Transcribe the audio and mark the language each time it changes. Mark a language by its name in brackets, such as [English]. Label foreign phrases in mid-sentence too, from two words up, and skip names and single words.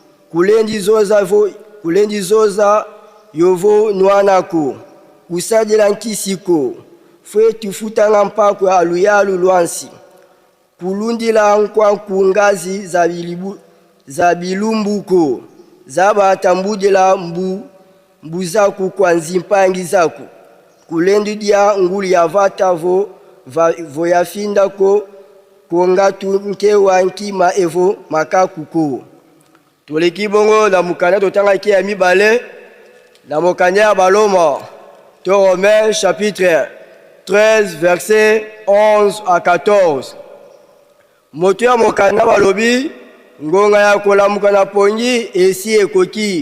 [Kongo] kulendi zoza yovo nwanako kusadila nkisiko fwe tufutanga mpako ya luyalu luansi kulundila nkwa kungazi za bilumbuko zaba tambudila mbuzaku kwa nzimpangi zaku kulendi dia nguli ya vata vo yafinda ko kongatu nkewa nkima evo makakuko. [Lingala] Toleki bongo na mukanya totanga ki ya mibale na mukanya ya baloma to [French] Romains chapitre 13 verset 11 à 14. [Lingala] Moto ya mukanya balobi ngonga ya kolamuka na pongi esi ekoki.